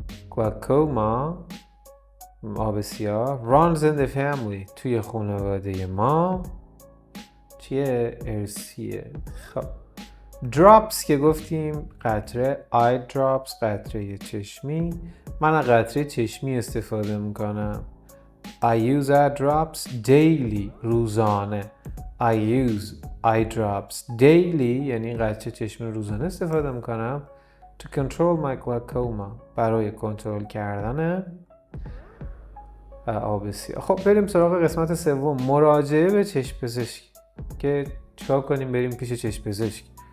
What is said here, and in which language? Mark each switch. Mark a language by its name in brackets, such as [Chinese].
[Persian] glaucoma آب سیاه [English] runs in the family [Persian] توی خانواده ما چیه؟ ارثیه. خب drops که گفتیم قطره eye drops قطره چشمی. من قطره چشمی استفاده میکنم. [English] I use eye drops daily روزانه. I use eye drops daily [Persian] یعنی قطره چشمی روزانه استفاده میکنم [English] to control my glaucoma [Persian] برای کنترل کردن آب سیاه. خب بریم سراغ قسمت سوم مراجعه به چشم پزشک که چیکار کنیم بریم پیش چشم پزشک.